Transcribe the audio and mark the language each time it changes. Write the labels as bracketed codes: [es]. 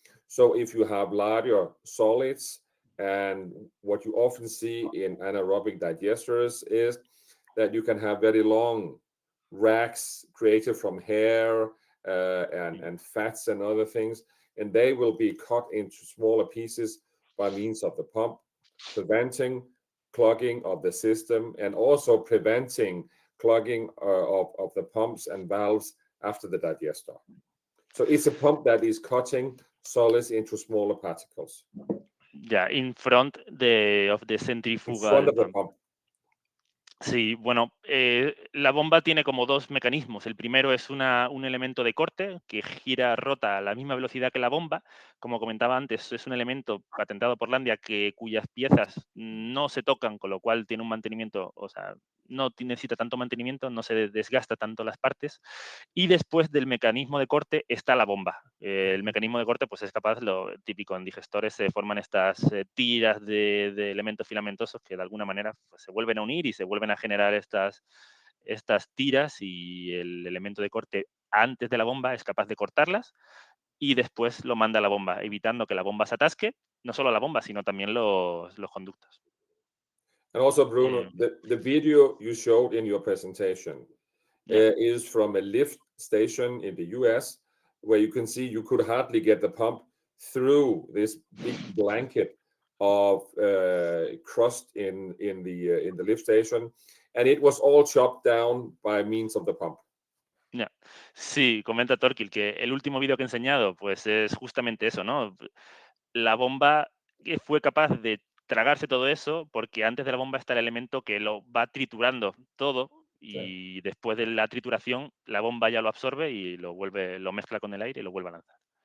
[en] So if you have larger solids, and what you often see in anaerobic digesters is that you can have very long racks created from hair and fats and other things, and they will be cut into smaller pieces by means of the pump, preventing clogging of the system and also preventing clogging of the pumps and valves after the digester. So it's a pump that is cutting solids into smaller particles. Yeah, in front of the centrifugal In front of the pump. pump. [es] Sí, bueno, la bomba tiene como dos mecanismos. El primero es un elemento de corte que rota a la misma velocidad que la bomba. Como comentaba antes, es un elemento patentado por Landia cuyas piezas no se tocan, con lo cual tiene un mantenimiento, o sea, no necesita tanto mantenimiento, no se desgasta tanto las partes. Y después del mecanismo de corte está la bomba. El mecanismo de corte pues es capaz, lo típico en digestores, se forman estas tiras de elementos filamentosos que de alguna manera pues, se vuelven a unir y se vuelven a generar estas tiras, y el elemento de corte antes de la bomba es capaz de cortarlas y después lo manda a la bomba, evitando que la bomba se atasque, no solo la bomba, sino también los conductos. [en] And also, Bruno, the video you showed in your presentation is from a lift station in the US, where you can see you could hardly get the pump through this big blanket of crust in the lift station, and it was all chopped down by means of the pump. [es] Sí, comenta Torquil que el último vídeo que he enseñado pues es justamente eso, ¿no? La bomba fue capaz de tragarse todo eso porque antes de la bomba está el elemento que lo va triturando todo y después de la trituración la bomba ya lo absorbe y lo mezcla con el aire y lo vuelve a lanzar.